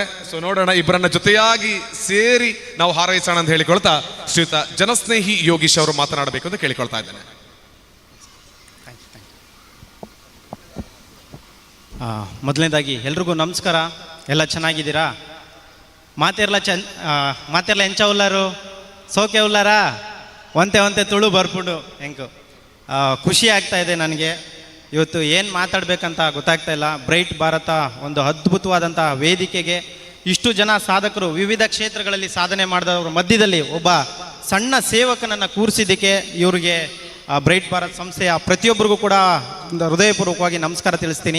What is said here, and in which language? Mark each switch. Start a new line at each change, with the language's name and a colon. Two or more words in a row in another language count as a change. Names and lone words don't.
Kannada: ಸೊ ನೋಡೋಣ, ಇಬ್ಬರನ್ನ ಜೊತೆಯಾಗಿ ಸೇರಿ ನಾವು ಹಾರೈಸೋಣ ಅಂತ ಹೇಳಿಕೊಳ್ತಾ ಶ್ರೀಯುತ ಜನಸ್ನೇಹಿ ಯೋಗೀಶ್ ಅವರು ಮಾತನಾಡಬೇಕು ಅಂತ ಕೇಳಿಕೊಳ್ತಾ ಇದ್ದೇನೆ. ಮೊದಲನೇದಾಗಿ ಎಲ್ರಿಗೂ ನಮಸ್ಕಾರ. ಎಲ್ಲ ಚೆನ್ನಾಗಿದ್ದೀರಾ?
Tulu: ಮಾತೆರ್ಲ ಎಂಚ ಉಲ್ಲಾರು ಸೋಕೆ ಉಲ್ಲಾರಾ ಒಂತೆ ತುಳು ಬರ್ಪುಂಡು ಹೆಂಕು
Kannada: ಖುಷಿ ಆಗ್ತಾ ಇದೆ ನನಗೆ. ಇವತ್ತು ಏನು ಮಾತಾಡಬೇಕಂತ ಗೊತ್ತಾಗ್ತಾ ಇಲ್ಲ. ಬ್ರೈಟ್ ಭಾರತ ಒಂದು ಅದ್ಭುತವಾದಂಥ ವೇದಿಕೆಗೆ ಇಷ್ಟು ಜನ ಸಾಧಕರು ವಿವಿಧ ಕ್ಷೇತ್ರಗಳಲ್ಲಿ ಸಾಧನೆ ಮಾಡಿದವರ ಮಧ್ಯದಲ್ಲಿ ಒಬ್ಬ ಸಣ್ಣ ಸೇವಕನನ್ನು ಕೂರಿಸಿದ್ದಕ್ಕೆ ಇವರಿಗೆ ಬ್ರೈಟ್ ಭಾರತ್ ಸಂಸ್ಥೆಯ ಪ್ರತಿಯೊಬ್ಬರಿಗೂ ಕೂಡ ಹೃದಯಪೂರ್ವಕವಾಗಿ ನಮಸ್ಕಾರ ತಿಳಿಸ್ತೀನಿ.